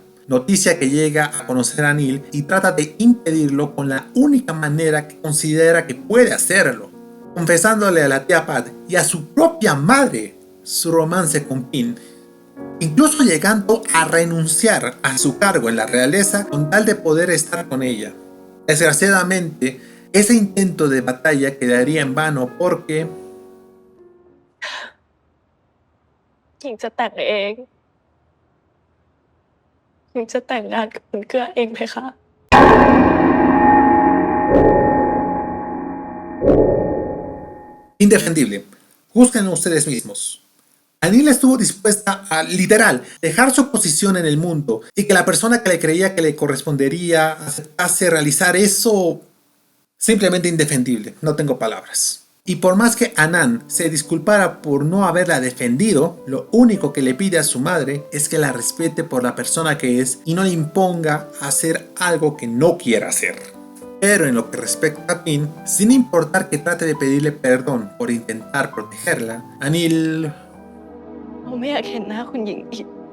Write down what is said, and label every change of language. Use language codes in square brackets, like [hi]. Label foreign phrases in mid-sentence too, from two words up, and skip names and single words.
[es] Noticia que llega a conocer a Anil y trata de impedirlo con la única manera que considera que puede hacerlo, confesándole a la tía Pat y a su propia madre su romance con Pin, incluso llegando a renunciar a su cargo en la realeza con tal de poder estar con ella. Desgraciadamente, ese intento de batalla quedaría en vano porque... [th] หญิงจะแต่งเองหญิงจะแต่งงานกับคุณเกื้อเองเพคะ [es] Indefendible. Juzguen ustedes mismos. Anil estuvo dispuesta a, literal, dejar su posición en el mundo y que la persona que le creía que le correspondería aceptase realizar eso... Simplemente indefendible, no tengo palabras. Y por más que Anan se disculpara por no haberla defendido, lo único que le pide a su madre es que la respete por la persona que es y no le imponga hacer algo que no quiera hacer. Pero en lo que respecta a Pin, sin importar que trate de pedirle perdón por intentar protegerla, Anil... [th] เราไม่อยากเห็นหน้าคุณหญิงอีก